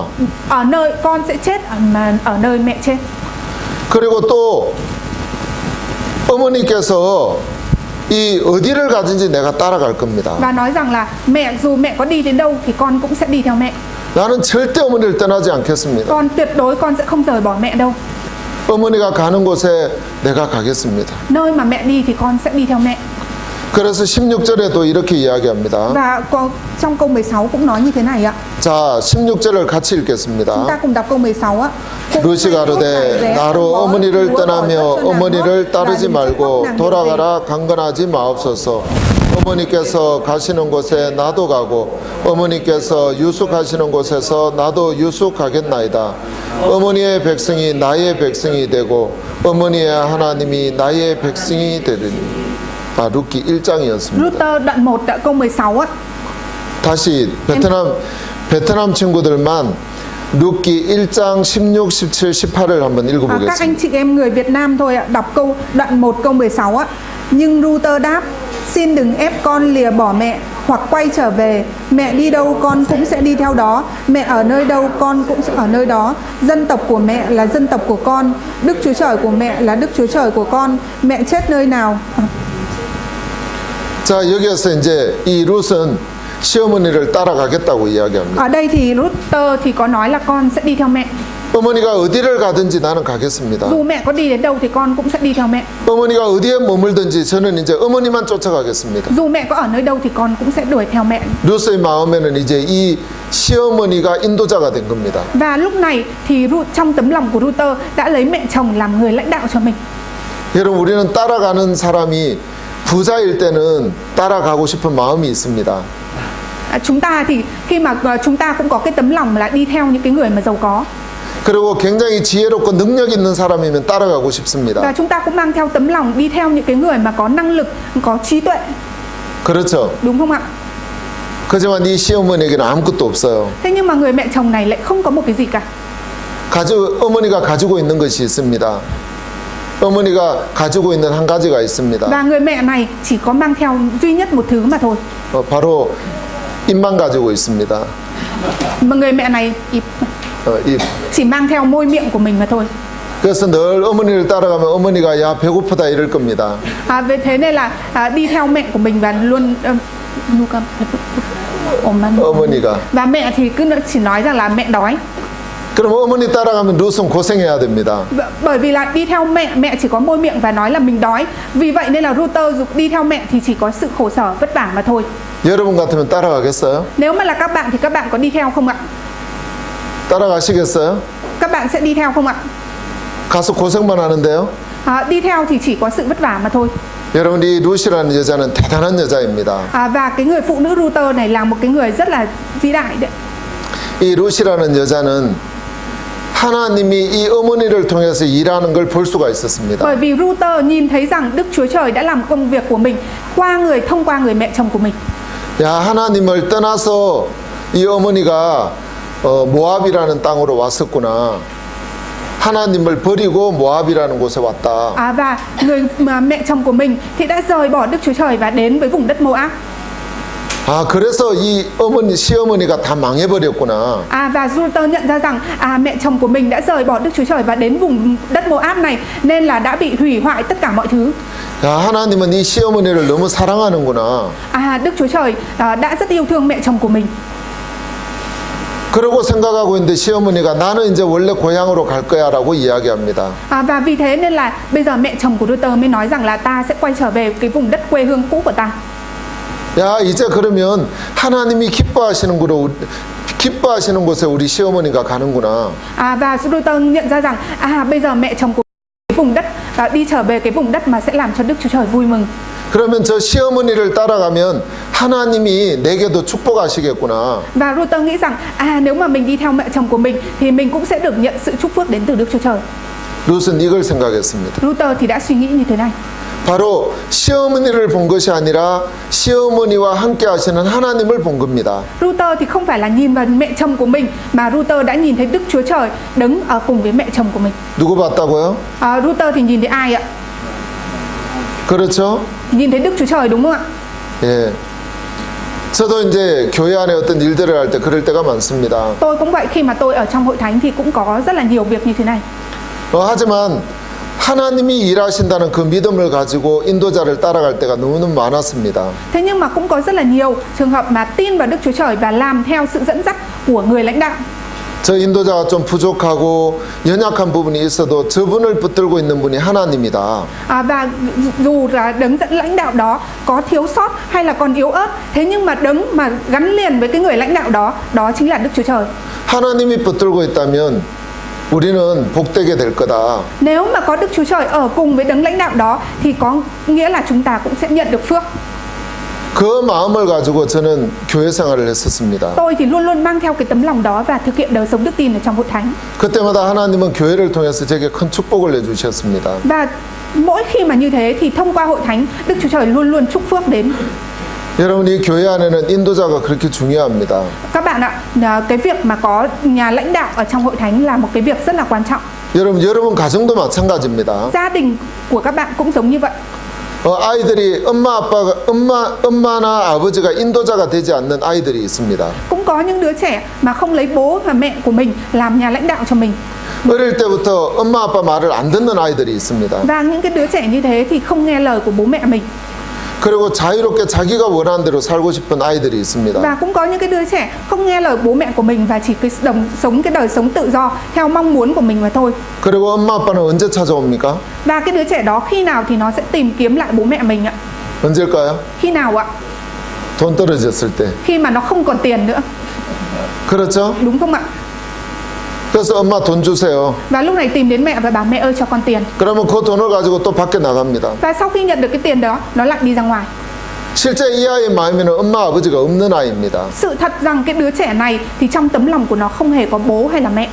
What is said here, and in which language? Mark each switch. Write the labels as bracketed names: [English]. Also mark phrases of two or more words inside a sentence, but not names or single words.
[Vietnamese] Ở nơi con sẽ chết ở nơi mẹ chết. [Korean] 그리고 또 어머니께서 이 어디를 가든지 내가 따라갈 겁니다. [Vietnamese] Và nói rằng là dù mẹ có đi đến đâu thì con cũng sẽ đi theo mẹ. [Korean] 나는 절대 어머니를 떠나지 않겠습니다. [Vietnamese] Con tuyệt đối con sẽ không rời bỏ mẹ đâu. [Korean] 어머니가 가는 곳에 내가 가겠습니다. [Vietnamese] Nơi mà mẹ đi thì con sẽ đi theo mẹ. [Korean] 그래서 16절에도 이렇게 이야기합니다. [Vietnamese] Và trong câu 16 cũng nói như thế này ạ. [Korean] 자, 16절을 같이 읽겠습니다. [Vietnamese] Chúng ta cùng đọc câu 16 ạ. [Korean] 룻이 가로되 나로 어머니를 떠나며 어머니를 따르지 말고 돌아가라 강건하지 마옵소서. 어머니께서 가시는 곳에 나도 가고 어머니께서 유숙하시는 곳에서 나도 유숙하겠나이다. 어머니의 백성이 나의 백성이 되고 어머니의 하나님이 나의 백성이 되리니. 루키 1장이었습니다. [Vietnamese] Ruther đoạn 1 câu 16 á. [Korean] 다시 베트남 친구들만 루키 1장 16, 17, 18을 한번 [Vietnamese] Các [Korean] 읽어보겠습니다. [Vietnamese] anh chị em người Việt Nam thôi ạ, đọc đoạn 1 câu 16 á. Nhưng Ruther đáp: xin đừng ép con lìa bỏ mẹ hoặc quay trở về. Mẹ đi đâu con cũng sẽ đi theo đó. Mẹ ở nơi đâu con cũng sẽ ở nơi đó. Dân tộc của mẹ là dân tộc của con. Đức Chúa Trời của mẹ là Đức Chúa Trời của con. Mẹ chết nơi nào. [Korean] 자, 여기에서 이제 이 룻은 시어머니를 따라가겠다고 이야기합니다. [Vietnamese] Ở đây thì Ruther thì có nói là con sẽ đi theo mẹ. [Korean] 어머니가 어디를 가든지 나는 가겠습니다. [Vietnamese] Dù mẹ có đi đến đâu thì con cũng sẽ đi theo mẹ. [Korean] 어머니가 어디에 머물든지 저는 이제 어머니만 쫓아가겠습니다. [Vietnamese] Dù mẹ có ở nơi đâu thì con cũng sẽ đuổi theo mẹ. [Korean] 룻의 마음에는 이제 이 시어머니가 인도자가 된 겁니다. [Vietnamese] Và lúc này thì trong tấm lòng của Ruther đã lấy mẹ chồng làm người lãnh đạo cho mình. [Korean] 여러분, 우리는 따라가는 사람이 부자일 때는 따라가고 싶은 마음이 있습니다. [Vietnamese] Chúng ta thì khi mà chúng ta cũng có cái tấm lòng là đi theo những cái người mà giàu có. [Korean] 그리고 굉장히 지혜롭고 능력 있는 사람이면 따라가고 싶습니다. [Vietnamese] Và chúng ta cũng mang theo tấm lòng đi theo những cái người mà có năng lực, có trí tuệ. [Korean] 그렇죠. [Vietnamese] Đúng không ạ? [Korean] 그렇지만 이 시어머니에게는 아무것도 없어요. [Vietnamese] Thế nhưng mà người mẹ chồng này lại không có một cái gì cả. [Korean] 어머니가 가지고 있는 것이 있습니다. 어머니가 가지고 있는 한 가지가 있습니다. [Vietnamese] Và người mẹ này chỉ có mang theo duy nhất một thứ mà thôi. [Korean] 바로 입만 가지고 있습니다. [Vietnamese] Mà người mẹ này [Korean] 입. [Vietnamese] chỉ mang theo môi miệng của mình mà thôi. [Korean] 그래서 늘 어머니를 따라가면 어머니가 야 배고프다 이럴 겁니다. [Vietnamese] Vì thế nên là đi theo mẹ của mình và luôn [Korean] 어머니가. [Vietnamese] và mẹ thì cứ chỉ nói rằng là mẹ đói. 그럼 어머니 따라가면 룻은 고생해야 됩니다. Bởi vì là đi theo mẹ chỉ có môi miệng và nói là mình đói. Vì vậy nên là Ruther đi theo mẹ thì chỉ có sự khổ sở vất vả mà thôi. [Korean] 여러분 같으면 따라가겠어요? [Vietnamese] Nếu mà là các bạn thì các bạn có đi theo không ạ? [Korean] 따라가시겠어요? [Vietnamese] Các bạn sẽ đi theo không ạ? [Korean] 가서 고생만 하는데요. [Vietnamese] Đi theo thì chỉ có sự vất vả mà thôi. [Korean] 여러분, 이 룻이라는 여자는 대단한 여자입니다. [Vietnamese] Và cái người phụ nữ Ruther này là một cái người rất là vĩ đại đấy. [Korean] 이 룻이라는 여자는 하나님이 이 어머니를 통해서 일하는 걸 볼 수가 있었습니다. [Vietnamese] Bởi vì Ruther nhìn thấy rằng Đức Chúa Trời đã làm công việc của mình thông qua người mẹ chồng của mình. [Korean] 야, 하나님을 떠나서 이 어머니가 모압이라는 땅으로 왔었구나. 하나님을 버리고 모압이라는 곳에 왔다. [Vietnamese] Và mẹ chồng của mình thì đã rời bỏ Đức Chúa Trời và đến với vùng đất Moab. [Korean] 그래서 이 시어머니가 다 망해버렸구나. [Vietnamese] Và Ruther nhận ra rằng mẹ chồng của mình đã rời bỏ Đức Chúa Trời và đến vùng đất Moab này nên là đã bị hủy hoại tất cả mọi thứ. [Korean] 야, 하나님은 이 시어머니를 너무 사랑하는구나. [Vietnamese] Đức Chúa Trời đã rất yêu thương mẹ chồng của mình. [Korean] 그러고 생각하고 있는데 시어머니가 나는 이제 원래 고향으로 갈 거야라고 이야기합니다. [Vietnamese] Và vì thế nên là bây giờ mẹ chồng của Ruther mới nói rằng là ta sẽ quay trở về cái vùng đất quê hương cũ của ta. [Korean] 야, 이제 그러면 하나님이 기뻐하시는 곳에 우리 시어머니가 가는구나. [Vietnamese] Và Ruther nhận ra rằng bây giờ mẹ chồng của cái vùng đất đi trở về cái vùng đất mà sẽ làm cho Đức Chúa Trời vui mừng. [Korean] 그러면 저 시어머니를 따라가면 하나님이 내게도 축복하시겠구나. [Vietnamese] Và Ruther nghĩ rằng nếu mà mình đi theo mẹ chồng của mình thì mình cũng sẽ được nhận sự chúc phước đến từ Đức Chúa Trời. [Korean] 룻은 이걸 생각했습니다. [Vietnamese] Ruther thì đã suy nghĩ như thế này. [Korean] 바로 시어머니를 본 것이 아니라 시어머니와 함께 하시는 하나님을 본 겁니다. [Vietnamese] Ruther thì không phải là nhìn vào mẹ chồng của mình mà Ruther đã nhìn thấy Đức Chúa Trời đứng ở cùng với mẹ chồng của mình. [Korean] 누구 봤다고요? [Vietnamese] Ruther thì nhìn thấy ai ạ? [Korean] 그렇죠? [Vietnamese] Nhìn thấy Đức Chúa Trời đúng không ạ? [Korean] 예. 저도 이제 교회 안에 어떤 일들을 할 때 그럴 때가 많습니다. [Vietnamese] Tôi cũng vậy, khi mà tôi ở trong hội thánh thì cũng có rất là nhiều việc như thế này. [Korean] 하지만 하나님이 일하신다는 그 믿음을 가지고 인도자를 따라갈 때가 너무너무 많았습니다. [Vietnamese] Thế nhưng mà cũng có rất là nhiều trường hợp mà tin vào Đức Chúa Trời và làm theo sự dẫn dắt của người lãnh đạo. [Korean] 저 인도자가 좀 부족하고 연약한 부분이 있어도 저분을 붙들고 있는 분이 하나님이다. [Vietnamese] Và dù là đấng dẫn lãnh đạo đó có thiếu sót hay là còn yếu ớt, thế nhưng mà đấng mà gắn liền với cái người lãnh đạo đó, đó chính là Đức Chúa Trời. [Korean] 하나님이 붙들고 있다면 우리는 복되게 될 거다. [Vietnamese] Nếu mà có Đức Chúa Trời ở cùng với đấng lãnh đạo đó thì có nghĩa là chúng ta cũng sẽ nhận được phước. [Korean] 그 마음을 가지고 저는 교회 생활을 했었습니다. [Vietnamese] Tôi thì luôn luôn mang theo cái tấm lòng đó và thực hiện đời sống đức tin ở trong hội thánh. [Korean] 그때마다 하나님은 교회를 통해서 제게 큰 축복을 내주셨습니다. [Vietnamese] Và mỗi khi mà như thế thì thông qua hội thánh, Đức Chúa Trời luôn luôn chúc phước đến. [Korean] 여러분, 이 교회 안에는 인도자가 그렇게 중요합니다. [Vietnamese] Các bạn ạ, cái việc mà có nhà lãnh đạo ở trong hội thánh là một cái việc rất là quan trọng. [Korean] 여러분 가정도 마찬가지입니다. [Vietnamese] Gia đình của các bạn cũng giống như vậy. [Korean] 아이들이 엄마나 아버지가 인도자가 되지 않는 아이들이 있습니다. [Vietnamese] Cũng có những đứa trẻ mà không lấy bố và mẹ của mình làm nhà lãnh đạo cho mình. [Korean] 어릴 때부터 엄마 아빠 말을 안 듣는 아이들이 있습니다. [Vietnamese] Và những cái đứa trẻ như thế thì không nghe lời của bố mẹ mình. [Korean] 그리고 자유롭게 자기가 원하는 대로 살고 싶은 아이들이 있습니다. [Vietnamese] Và cũng có những cái đứa trẻ không nghe lời bố mẹ của mình và chỉ sống cái đời sống tự do theo mong muốn của mình mà thôi. [Korean] 그리고 엄마 아빠는 언제 찾아옵니까? [Vietnamese] Và cái đứa trẻ đó khi nào thì nó sẽ tìm kiếm lại bố mẹ mình ạ? [Korean] 언제일까요? [Vietnamese] Khi nào ạ? [Korean] 돈 떨어졌을 때. [Vietnamese] Khi mà nó không còn tiền nữa, [Korean] 그렇죠? [Vietnamese] đúng không ạ? [Korean] 그래서 엄마 돈 주세요. [Vietnamese] Và lúc này tìm đến mẹ và bảo mẹ ơi cho con tiền. [Korean] 그러면 그 돈을 가지고 또 밖에 나갑니다. [Vietnamese] Và sau khi nhận được cái tiền đó, nó lại đi ra ngoài. [Korean] 실제 이 아이의 마음에는 엄마 아버지가 없는 아이입니다. [Vietnamese] Sự thật rằng cái đứa trẻ này thì trong tấm lòng của nó không hề có bố hay là mẹ.